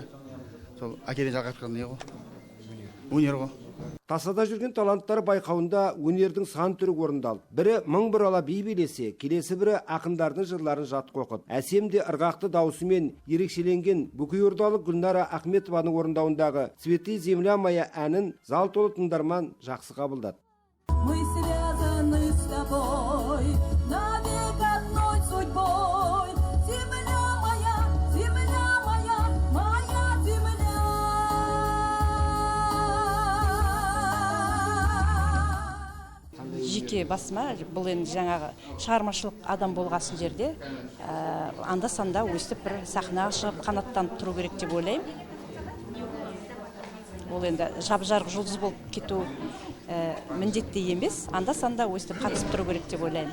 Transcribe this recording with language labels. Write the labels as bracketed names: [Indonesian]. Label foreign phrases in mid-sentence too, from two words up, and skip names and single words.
[Kazakh] Сол әкеден жалғасқан не ғой? Өнер ғой. Тасада жүрген таланттар байқауында өнердің сан түрі орындалды. Бірі мың бір ала би билесе, келесі бірі ақындардың жырларын жатқа оқып. Әсемде ырғақты даусымен ерекшеленген Бүкейордалық Гүлнара Ахметованың орындауындағы «Цветы земля моя» әнін зал толы тыңдарман жақсы қабылдады. [Russian] Мы связаны с тобой навек одной судьбой. Земля моя, моя земля. [Kazakh] Жеке басыма бұл енді жаңағы шығармашылық адам болғасын жерде анда-санда өстіп бір сахнаға шығып қанаттанып тұру керек деп ойлаймын. Ол енді жап-жарық жұлдыз болып кету міндетті емес, анда-санда өстіп қатысып тұру керек деп ойлаймын.